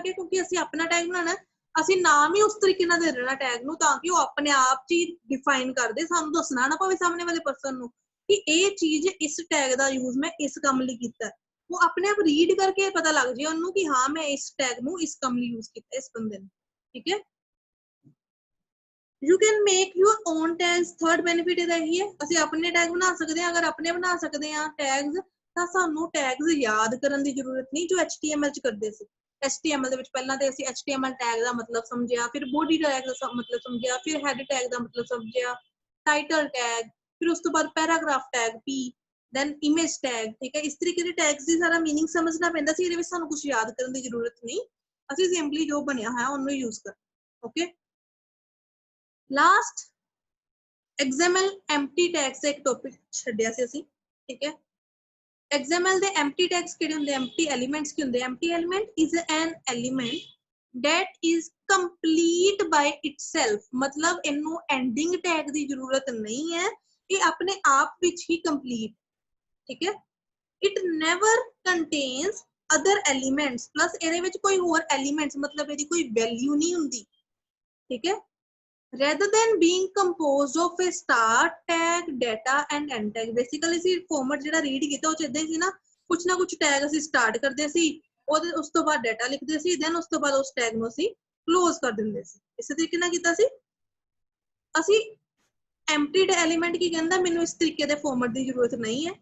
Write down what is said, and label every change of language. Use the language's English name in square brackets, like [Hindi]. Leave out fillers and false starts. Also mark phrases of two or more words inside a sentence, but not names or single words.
[Punjabi] ਕਿਉਂਕਿ ਅਸੀਂ ਆਪਣਾ ਟੈਗ ਬਣਾਉਣਾ, ਅਸੀਂ ਨਾਮ ਹੀ ਉਸ ਤਰੀਕੇ ਨਾਲ ਦੇ ਦੇਣਾ ਟੈਗ ਨੂੰ ਤਾਂ ਕਿ ਉਹ ਆਪਣੇ ਆਪ ਚ ਡਿਫਾਈਨ ਕਰਦੇ, ਸਾਨੂੰ ਦੱਸਣਾ ਨਾ ਪਵੇ ਸਾਹਮਣੇ ਵਾਲੇ ਪਰਸਨ ਨੂੰ ਕਿ ਇਹ ਚੀਜ਼ ਇਸ ਟੈਗ ਦਾ ਯੂਜ਼ ਮੈਂ ਇਸ ਕੰਮ ਲਈ ਕੀਤਾ। ਉਹ ਆਪਣੇ ਆਪ ਰੀਡ ਕਰਕੇ ਪਤਾ ਲੱਗ ਜਾਏ ਉਹਨੂੰ ਕਿ ਹਾਂ ਮੈਂ ਇਸ ਟੈਗ ਨੂੰ ਇਸ ਕੰਮ ਲਈ ਯੂਜ਼ ਕੀਤਾ ਇਸ ਬੰਦੇ ਨੇ, ਠੀਕ ਹੈ। [English] You can make your own tags। third benefit [Punjabi] ਇਹਦਾ ਹੀ ਹੈ, ਅਸੀਂ ਆਪਣੇ ਟੈਗ ਬਣਾ ਸਕਦੇ ਹਾਂ। ਅਗਰ ਆਪਣੇ ਬਣਾ ਸਕਦੇ ਹਾਂ ਟੈਗਸ ਤਾਂ ਸਾਨੂੰ ਟੈਗਸ ਯਾਦ ਕਰਨ ਦੀ ਜ਼ਰੂਰਤ ਨਹੀਂ ਜੋ HTML ਚ ਕਰਦੇ ਸੀ। HTML ਦੇ ਵਿੱਚ ਪਹਿਲਾਂ ਤੇ ਅਸੀਂ HTML ਟੈਗ ਦਾ ਮਤਲਬ ਸਮਝਿਆ, ਫਿਰ [English] body tag [Punjabi] ਦਾ ਮਤਲਬ ਸਮਝਿਆ, ਫਿਰ [English] head tag [Punjabi] ਦਾ ਮਤਲਬ ਸਮਝਿਆ, [English] title tag, [Punjabi] ਫਿਰ ਉਸ ਤੋਂ ਬਾਅਦ [English] paragraph tag [Punjabi] P, [English] then image tag, [Punjabi] ਠੀਕ ਹੈ। ਇਸ ਤਰੀਕੇ ਦੇ ਟੈਗਸ ਦੀ ਸਾਰਾ ਮੀਨਿੰਗ ਸਮਝਣਾ ਪੈਂਦਾ ਸੀ। ਇਹਦੇ ਵਿੱਚ ਸਾਨੂੰ ਕੁਝ ਯਾਦ ਕਰਨ ਦੀ ਜ਼ਰੂਰਤ ਨਹੀਂ, ਅਸੀਂ ਸਿੰਪਲੀ ਜੋ ਬਣਿਆ ਹੋਇਆ ਉਹਨੂੰ ਯੂਜ਼ ਕਰ, ਓਕੇ। ਲਾਸਟ [English] XML empty tags [Punjabi] ਦਾ ਇੱਕ ਟੌਪਿਕ ਛੱਡਿਆ ਸੀ ਅਸੀਂ, ਠੀਕ ਹੈ। XML ਦੇ [English] empty tags [Punjabi] ਕਿਹੜੇ ਹੁੰਦੇ? [English] empty elements [Punjabi] ਕੀ ਹੁੰਦੇ? [English] empty element is an element that is complete by itself। [Punjabi] मतलब ਇਹਨੂੰ [English] ending tag [Punjabi] ਦੀ ਜ਼ਰੂਰਤ ਨਹੀਂ ਹੈ, ਇਹ ਆਪਣੇ ਆਪ ਵਿੱਚ ਹੀ complete, ਠੀਕ ਹੈ। [English] it never contains other elements। [Punjabi] plus ਇਹਦੇ ਵਿੱਚ ਕੋਈ ਹੋਰ elements ਮਤਲਬ ਇਹਦੀ ਕੋਈ value ਨਹੀਂ ਹੁੰਦੀ, ਠੀਕ ਹੈ। [English] rather than being composed of a start tag, data and end tag। [Punjabi] basically ਅਸੀਂ ਫਾਰਮੈਟ ਜਿਹੜਾ ਰੀਡ ਕੀਤਾ ਉਹ ਚ ਇਦਾਂ ਹੀ ਸੀ ਨਾ, ਕੁਛ ਨਾ ਕੁਛ ਟੈਗ ਅਸੀਂ ਸਟਾਰਟ ਕਰਦੇ ਸੀ, ਉਹਦੇ ਉਸ ਤੋਂ ਬਾਅਦ ਡਾਟਾ ਲਿਖਦੇ ਸੀ, ਦੈਨ ਉਸ ਤੋਂ ਬਾਅਦ ਉਸ ਟੈਗ ਨੂੰ ਅਸੀਂ ਕਲੋਜ਼ ਕਰ ਦਿੰਦੇ ਸੀ। ਇਸੇ ਤਰੀਕੇ ਨਾਲ ਕੀਤਾ ਸੀ ਅਸੀਂ। [English] empty element [Punjabi] ਕੀ ਕਹਿੰਦਾ? ਮੈਨੂੰ ਇਸ ਤਰੀਕੇ ਦੇ ਫਾਰਮੈਟ ਦੀ ਜ਼ਰੂਰਤ ਨਹੀਂ ਹੈ।